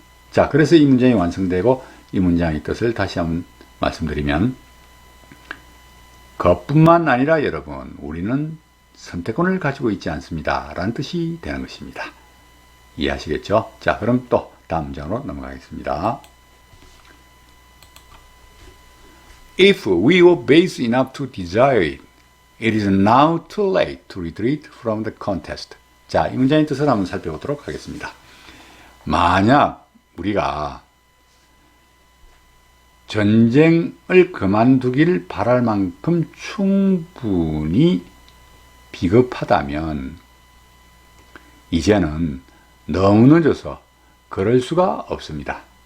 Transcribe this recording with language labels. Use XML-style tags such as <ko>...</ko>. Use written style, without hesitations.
<ko>자, 그래서 이 문장이 완성되고 이 문장의 뜻을 다시 한번 말씀드리면 그뿐만 아니라 여러분, 우리는 선택권을 가지고 있지 않습니다 라는 뜻이 되는 것입니다. 이해하시겠죠? 자, 그럼 또 다음 문장으로 넘어가겠습니다.</ko> <en>If we were base enough to desire it, it is now too late to retreat from the contest.</en> <ko>자, 이 문장의 뜻을 한번 살펴보도록 하겠습니다. 만약 우리가 전쟁을 그만두기를 바랄 만큼 충분히 비겁하다면 이제는 너무 늦어서 그럴 수가 없습니다.</ko>